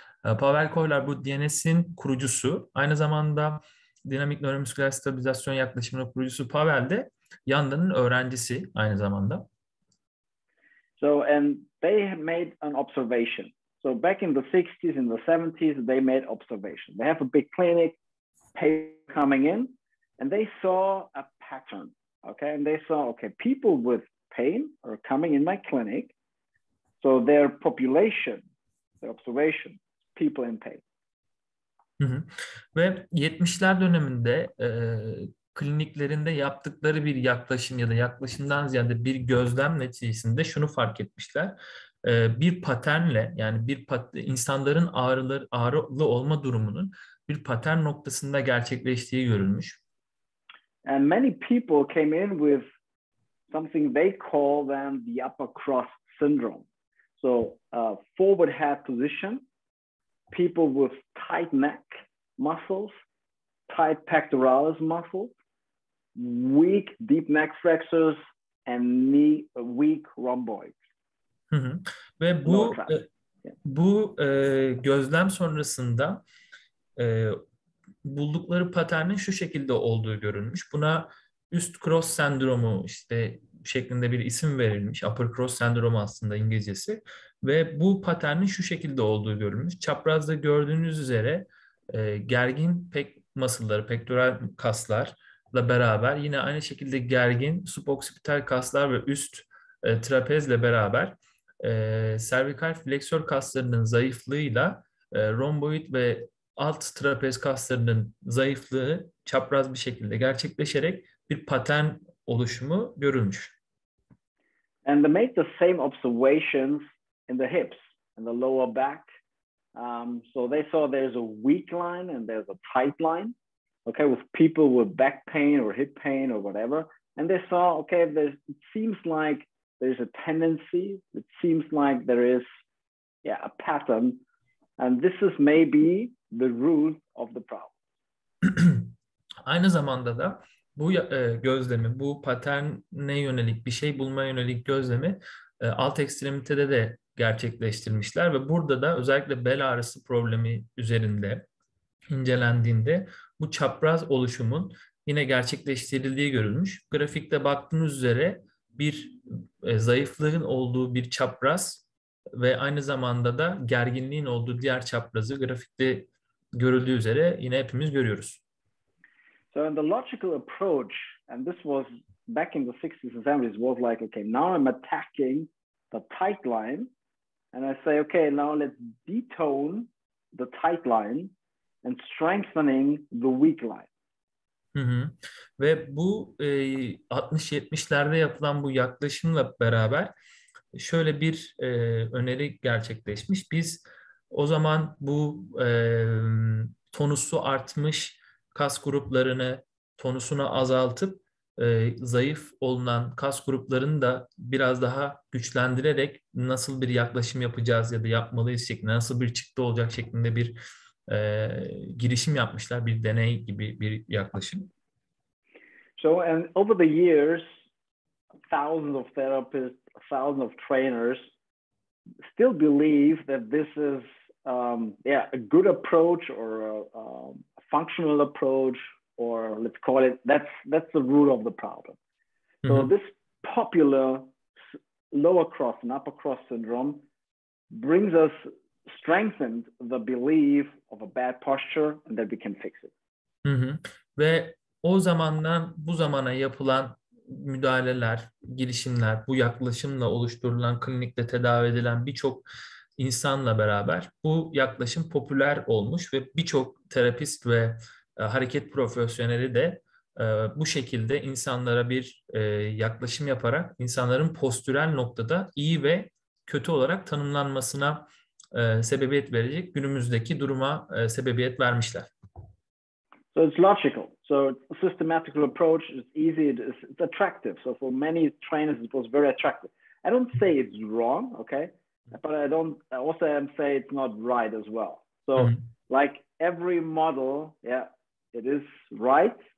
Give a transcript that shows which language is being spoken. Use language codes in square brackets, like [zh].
[tr] Pavel Kolya bu DNS'in kurucusu. Aynı zamanda dinamik nöromusküler stabilizasyon yaklaşımının kurucusu Pavel de Yanda'nın öğrencisi aynı zamanda. [en] So and they made an observation. So back in the 60s and the 70s, they made observation. They have a big clinic, patient coming in, and they saw a pattern. Okay, and they saw, okay, people with pain are coming in my clinic. So their population, their observation, people in pain. [tr] Ve 70'ler döneminde kliniklerinde yaptıkları bir yaklaşım ya da yaklaşımdan ziyade bir gözlem neticesinde şunu fark etmişler. Bir paternle yani insanların ağrılı olma durumunun bir patern noktasında gerçekleştiği görülmüş. [en] And many people came in with something they call then the upper cross syndrome. So forward head position, people with tight neck muscles, tight pectoralis muscles, weak deep neck flexors and weak rhomboids. Hı hı. [tr] Ve bu gözlem sonrasında buldukları paternin şu şekilde olduğu görülmüş. Buna üst cross sendromu işte şeklinde bir isim verilmiş. Upper cross sendromu aslında İngilizcesi. Ve bu paternin şu şekilde olduğu görülmüş. Çaprazda gördüğünüz üzere gergin muscle'ları, pektoral kaslarla beraber yine aynı şekilde gergin suboksipital kaslar ve üst trapezle beraber servikal fleksör kaslarının zayıflığıyla romboid ve alt trapez kaslarının zayıflığı çapraz bir şekilde gerçekleşerek bir patern oluşumu görülmüş. [en] And they made the same observations in the hips and the lower back. So they saw there's a weak line and there's a tight line, okay, with people with back pain or hip pain or whatever. And they saw, okay, it seems like there's a tendency, it seems like there is, a pattern. And this is maybe the root of the problem. [tr] Aynı zamanda da bu gözlemi, bu paterne yönelik bir şey bulmaya yönelik gözlemi alt ekstremitede de gerçekleştirmişler ve burada da özellikle bel ağrısı problemi üzerinde incelendiğinde bu çapraz oluşumun yine gerçekleştirildiği görülmüş. Grafikte baktığınız üzere bir zayıflığın olduğu bir çapraz ve aynı zamanda da gerginliğin olduğu diğer çaprazı grafikte görüldüğü üzere yine hepimiz görüyoruz. [en] So in the logical approach, and this was back in the 60s and 70s, was like, okay, now I'm attacking the tight line, and I say, okay, now let's detone the tight line and strengthening the weak line. Hı hı. [tr] Ve bu 60-70'lerde yapılan bu yaklaşımla beraber şöyle bir öneri gerçekleşmiş. Biz o zaman bu tonusu artmış kas gruplarını tonusunu azaltıp zayıf olunan kas gruplarını da biraz daha güçlendirerek nasıl bir yaklaşım yapacağız ya da yapmalıyız şeklinde, nasıl bir çıktı olacak şeklinde bir girişim yapmışlar, bir deney gibi bir yaklaşım. [en] So and over the years, thousands of therapists, thousands of trainers still believe that this is a good approach or a functional approach, or let's call it, that's the root of the problem. So this popular lower cross and upper cross syndrome brings us, strengthened the belief of a bad posture and that we can fix it. [tr] Ve o zamandan bu zamana yapılan müdahaleler, girişimler, bu yaklaşımla oluşturulan, klinikte tedavi edilen birçok insanla beraber bu yaklaşım popüler olmuş ve birçok terapist ve hareket profesyoneli de bu şekilde insanlara bir yaklaşım yaparak insanların postürel noktada iyi ve kötü olarak tanımlanmasına sebebiyet verecek günümüzdeki duruma sebebiyet vermişler. [en] So it's logical. So a systematical approach is easy. It's attractive. So for many trainers, it was very attractive. I don't say it's wrong, okay, but I also say it's not right as well. So like every model, it is right.